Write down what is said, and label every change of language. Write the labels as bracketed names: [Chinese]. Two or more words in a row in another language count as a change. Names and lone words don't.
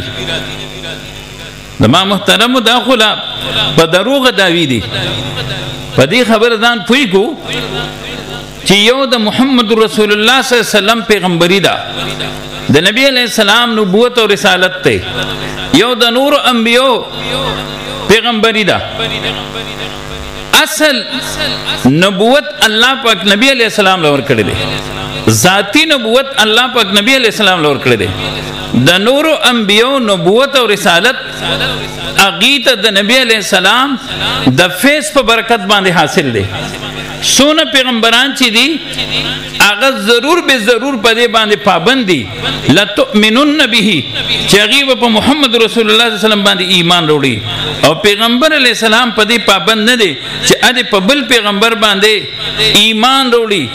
[Pashto] د ما محترم داخله په دروغ داوی دی. په دې خبر ځان پوي کو چې یو د [Arabic] محمد رسول الله صلی الله علیه وسلم [Pashto] پیغمبري ده د نبی [Arabic] علیہ السلام [Pashto] نبوت او رسالت ته یو د نور انبیو پیغمبری دا. اصل نبوت اللہ پاک نبی [Arabic] علیہ السلام [Pashto] لور کړی دی. ذاتی نبوت اللہ پاک نبی [Arabic] علیہ السلام [Pashto] لور کړی دی. د نور انبیو نبوت او رسالت اغیت د نبی [Arabic] علیہ السلام [Pashto] د فیس په برکت باندې حاصل دی. سونه پیغمبران چې دي هغه ضرور به ضرور په دې باندې پابند دي لتؤمنون به چې هغه په [Arabic] محمد رسول الله صلی الله علیه وسلم [Pashto] باندې ایمان وروړي او پیغمبر [Arabic] علیہ السلام [Pashto] په دې پابند نه دي چې اده په بل پیغمبر باندې ایمان وروړي.